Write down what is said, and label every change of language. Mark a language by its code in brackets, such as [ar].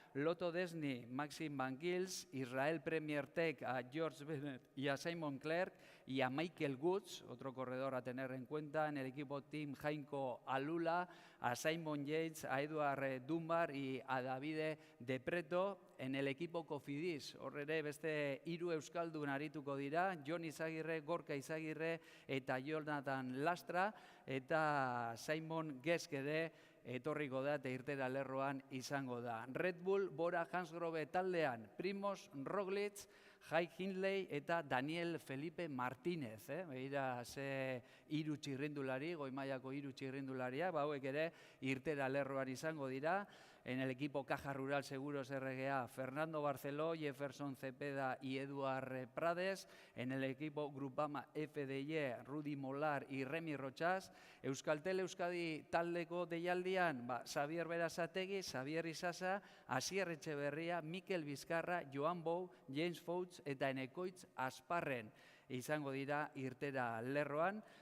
[es] Lotto Desni, Maxim Van Gils, Israel Premier Tech, a George Bennett y a Simon Clerk, y a Michael Woods, otro corredor a tener en cuenta. En el equipo Team Jainko Alula, a Simon Yates, a Eduard Dunbar y a Davide De Preto. En el equipo Cofidis, [eu] horre beste 3 euskaldun arituko dira, Jon Izagirre, Gorka Izagirre eta Jonathan Lastra, eta Simon Geskede etorriko da eta irtera lerroan izango da. Red Bull, Bora Hansgrohe taldean, Primoz Roglic, Jai Hindley eta Daniel Felipe Martínez. Begira ze 3 txirrindulari, goi mailako 3 txirrindularia, hauek ere irtera lerroan izango dira. [es] En el equipo Caja Rural Seguros RGA, Fernando Barceló, Jefferson Cepeda y Eduard Prades. En el equipo Grupama FDI, Rudy Molar y Remy Rochas. [eu] Euskaltel Euskadi taldeko deialdian, Xavier Berasategui, Xavier Isasa, Asier Etxeberria, Mikel Bizkarra, Joan Bou, James Fouts eta Enekoitz Asparren izango dira irtera lerroan.